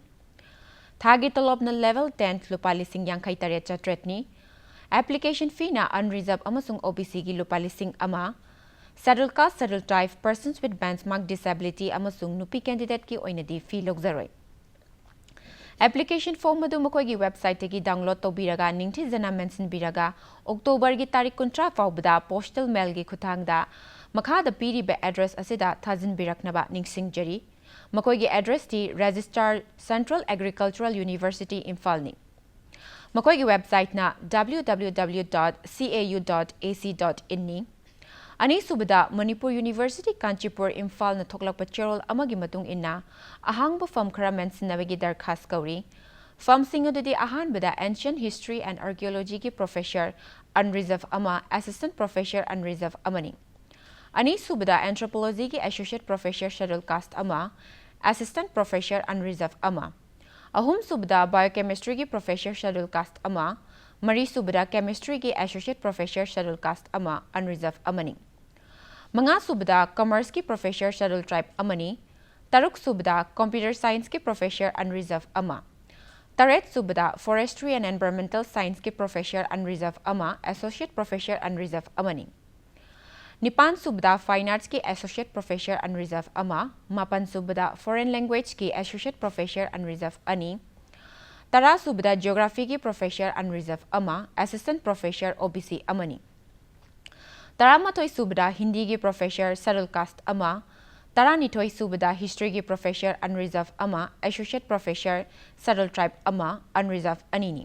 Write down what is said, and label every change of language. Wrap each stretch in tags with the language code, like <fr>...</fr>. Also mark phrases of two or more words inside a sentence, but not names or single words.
<mni>Thagi tolop na</mni> <en>level 10th</en> <mni>lupa lising yangkai taret chatretni</mni> <en>application fee</en> <mni>na unreserved amasung OBC gi lupa lising ama</mni> <en>Schedule Caste, Schedule Tribe, persons with benchmark disability</en> <mni>amasung nupi candidate ki oinadi fee logzaroi.</mni> <en>Application form</en> <mni>madu makoi gi website gi download to biraga ningthi jana mention biraga October gi tarik kuntra faubda</mni> <en>postal mail</en> <mni>gi khutangda makha da piri be address asida thajin biraknaba ningsing jari makoi gi address ti Registrar Central Agricultural University Imphal ni. Makoi gi website na www.cau.ac.in ni. Ani subada Manipur University Kanchipur Imphal na thoklakpa cherol amagi matung inna ahangba fam khara mention nabagi darkhas kauri fam singadudi ahanbada</mni> <en>ancient history and archaeology</en> <mni>ki</mni> <en>professor unreserved</en> <mni>ama</mni> <en>assistant professor unreserved</en> <mni>amani. Ani subada anthropology ki</mni> <en>associate professor schedule caste</en> <mni>ama</mni> <en>assistant professor unreserved</en> <mni>ama. Ahum subada biochemistry ki</mni> <en>professor schedule caste</en> <mni>ama. Mari subada chemistry ki</mni> <en>associate professor schedule caste</en> <mni>ama unreserved amani. Mga subada commerce ki</mni> <en>professor schedule tribe</en> <mni>amani. Taruk subada</mni> <en>computer science</en> <mni>ki</mni> <en>professor unreserved</en> <mni>ama. Taret subada</mni> <en>forestry and environmental science</en> <mni>ki</mni> <en>professor unreserved</en> <mni>ama</mni> <en>associate professor unreserved</en> <mni>amani. Nipan subada</mni> <en>fine arts</en> <mni>ki</mni> <en>associate professor unreserved</en> <mni>ama. Mapan subada</mni> <en>foreign language</en> <mni>ki</mni> <en>associate professor unreserved</en> <mni>ani. Tara subada geography ki</mni> <en>professor unreserved</en> <mni>ama</mni> <en>assistant professor OBC</en> <mni>amani. Tara matoi subada Hindi ki</mni> <en>professor schedule caste</en> <mni>ama. Tara nitoi subada history ki</mni> <en>professor unreserved</en> <mni>ama</mni> <en>associate professor schedule tribe</en> <mni>ama unreserved anini.</mni>